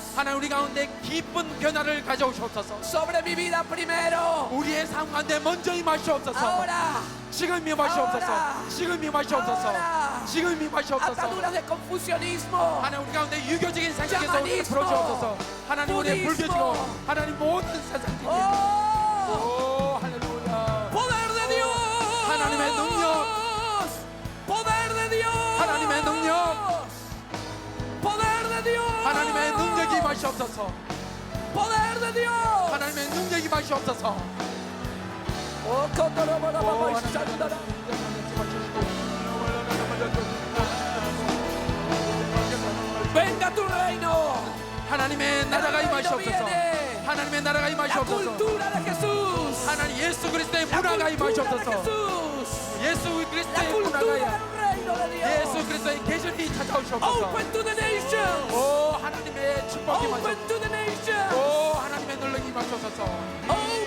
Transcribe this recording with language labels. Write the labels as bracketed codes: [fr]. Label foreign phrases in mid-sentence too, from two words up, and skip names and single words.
[ko] 하나님 우리 가운데 기쁜 변화를 가져오시옵소서. [es] sobre mi vida primero. [ko] 우리의 삶 가운데 먼저 임하시옵소서. [es] Ahora, [ko] 지금 임하시옵소서. [es] Ahora. [ko] 지금 임하시옵소서. [es] Ahora. [ko] 지금 임하시옵소서. [es] ataduras de confusionismo, [ko] 하나님 우리 가운데 유교적인 생각에서 우리를 [es] 샤머니스모, [ko] 풀어주옵소서. 하나님 우리의 [es] 부디스모. [ko] 불교지고 하나님 모든 세상적인 oh, 오 할렐루야. [es] poder de Dios, [ko] 하나님의 능력. [es] poder de Dios, [ko] 하나님의 능력. [es] poder de Dios, [ko] 하나님의 능력이 임하시옵소서. [es] poder de Dios. [ko] 하나님의 능력이 임하시옵소서. Oh, 오, [es] venga tu reino, [ko] 하나님의 나라가 임하시옵소서. 하나님의 나라가 [es] la [ko] 임하시옵소서. [es] cultura de Jesús, [ko] 하나님 예수 그리스도의 [es] la [ko] 문화가 [es] cultura de [ko] 임하시옵소서. [es] Jesús, [ko] 예수 [es] la [ko] 그리스도의 [es] cultura [ko] 문화가 [es] del reino de [ko] 예수 [es] Dios. [ko] 그리스도의 계절이 찾아오시옵소서. [en] Open to the nations, [ko] 오 하나님의 축복이 [en] open [ko] 임하시옵소서. [en] to the nations, [ko] 오 하나님의 능력이 임하시옵소서.